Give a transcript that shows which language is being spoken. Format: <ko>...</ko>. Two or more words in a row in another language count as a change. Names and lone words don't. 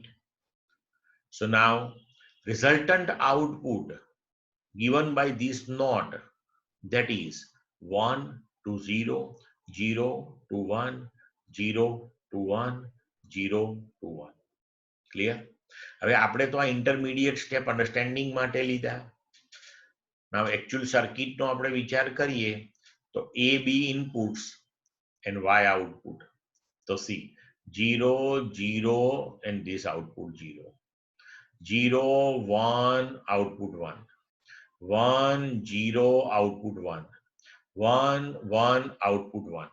<en>So now resultant output given by this NOT, that is 1 to 0, 0 to 1, 0 to 1, 0 to 1. Clear?</en> <gu>હવે આપણે તો આ</gu> <en>intermediate step understanding</en> <gu>માટે લીધા.</gu> <en>Now actual circuit</en> <gu>નો આપણે વિચાર કરીએ તો</gu> <en>A, B inputs and Y output. So see, 0, 0 and this output 0. 0, 1, output 1. 1, 0, output 1. 1, 1, output 1.</en>